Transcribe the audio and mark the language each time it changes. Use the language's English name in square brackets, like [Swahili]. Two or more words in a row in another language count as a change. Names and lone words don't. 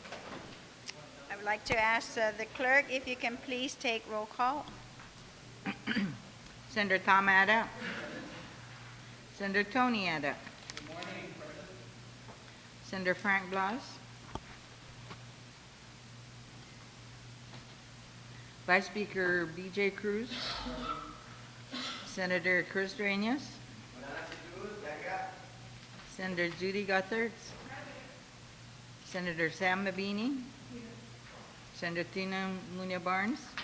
[English] I would like to ask the clerk if you can please take roll call. Senator Tom Ada. Senator Tony Ada. Good morning, President. Senator Frank Blas. Vice Speaker B.J. Cruz, Senator Chris Dueñas, Senator Judy Gutherts, Senator Sam Mabini, Senator Tina Munya Barnes,